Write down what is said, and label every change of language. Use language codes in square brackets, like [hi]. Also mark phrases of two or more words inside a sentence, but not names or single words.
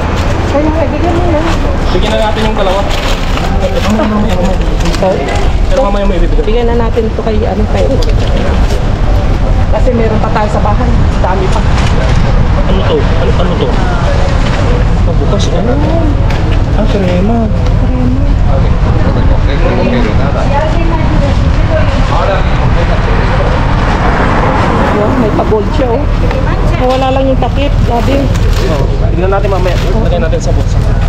[tl] Kaya nga, bigyan mo na. Bigyan na natin yung dalawa. Pero mamaya mo ibibigay. Bigyan na natin ito kay ano kay. Kasi meron pa tayo sa bahay. Dami pa. Oh, ano to? Bukas, [es] crema. Ok, no te coge nada. Ahora mismo, [tl] Wow, may pa-gold siya oh. Nawala lang yung takip, sabi. Tignan natin mamaya. Lagyan natin sa bulsa.